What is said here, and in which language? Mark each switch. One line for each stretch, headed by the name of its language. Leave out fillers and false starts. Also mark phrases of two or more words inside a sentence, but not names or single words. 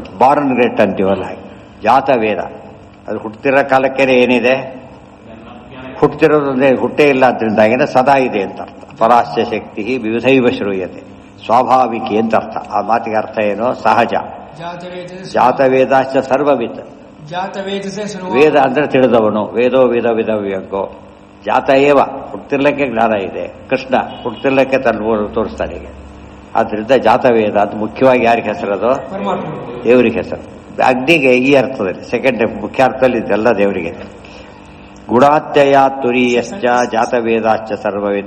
English: Born great
Kannada: ಅಂತೀವಲ್ಲ ಹಾಗೆ ಜಾತವೇದ. ಅದು ಹುಟ್ಟುತ್ತಿರೋ ಕಾಲಕ್ಕೇನೆ ಏನಿದೆ? ಹುಟ್ಟುತ್ತಿರೋದಂದ್ರೆ ಹುಟ್ಟೇ ಇಲ್ಲ ಅದರಿಂದಾಗೇನೆ ಸದಾ ಇದೆ ಅಂತ ಅರ್ಥ.
Sanskrit: ಪರಾಶ್ಯ ಶಕ್ತಿ ವಿವಿಧೈವ ಶ್ರೂಯತೆ.
Kannada: ಸ್ವಾಭಾವಿಕಿ ಅಂತ ಅರ್ಥ. ಆ ಮಾತಿಗೆ ಅರ್ಥ ಏನು? ಸಹಜ.
Sanskrit: ಜಾತವೇದಾಶ್ಚ ಸರ್ವವಿತ್.
Kannada: ವೇದ ಅಂದ್ರೆ ತಿಳಿದವನು.
Sanskrit: ವೇದೋ ವೇದ ವಿಧವ್ಯಂಗೋ ಜಾತ ಏವ.
Kannada: ಹುಟ್ಟಿರ್ಲಕ್ಕೆ ಜ್ಞಾನ ಇದೆ. ಕೃಷ್ಣ ಹುಟ್ಟಿರ್ಲಕ್ಕೆ ತನ್ನ ತೋರಿಸ್ತಾನೆ ಹೀಗೆ. ಆದ್ರಿಂದ ಜಾತವೇದ ಅಂತ ಮುಖ್ಯವಾಗಿ ಯಾರಿಗೆ ಹೆಸರದು? ದೇವರಿಗೆ ಹೆಸರು. ಅಗ್ನಿಗೆ ಈ ಅರ್ಥದಲ್ಲಿ ಸೆಕೆಂಡ್ ಮುಖ್ಯ ಅರ್ಥದಲ್ಲಿ ಇದೆಲ್ಲ ದೇವರಿಗೆ.
Sanskrit: ಗುಣಾತ್ಯಯ ತುರೀಯಶ್ಚ ಜಾತವೇದಾಶ್ಚ ಸರ್ವವಿತ್.